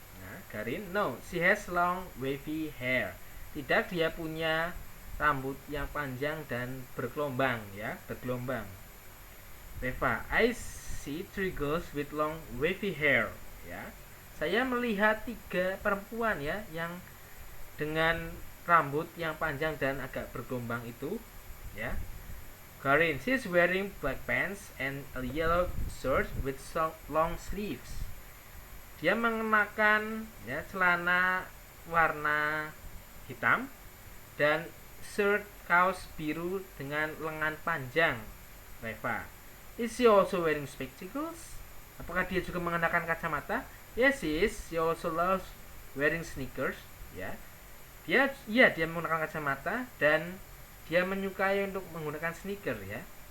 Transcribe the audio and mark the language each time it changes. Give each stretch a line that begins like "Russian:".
English: Nah, Garin, no, she has long wavy hair.
Indonesian: Tidak, dia punya rambut yang panjang dan bergelombang, ya, bergelombang.
English: Reva, I see 3 girls with long wavy hair, ya.
Indonesian: Saya melihat 3 perempuan, ya, yang dengan rambut yang panjang dan agak bergelombang itu, ya.
English: Garin, she's wearing black pants and a yellow shirt with long sleeves.
Indonesian: Dia mengenakan, ya, celana warna hitam dan shirt kaos biru dengan lengan panjang.
English: Reva, is she also wearing spectacles?
Indonesian: Apakah dia juga mengenakan kacamata?
English: Yes, she also loves wearing sneakers, ya.
Indonesian: Dia menggunakan kacamata dan dia menyukai untuk menggunakan sneaker, ya.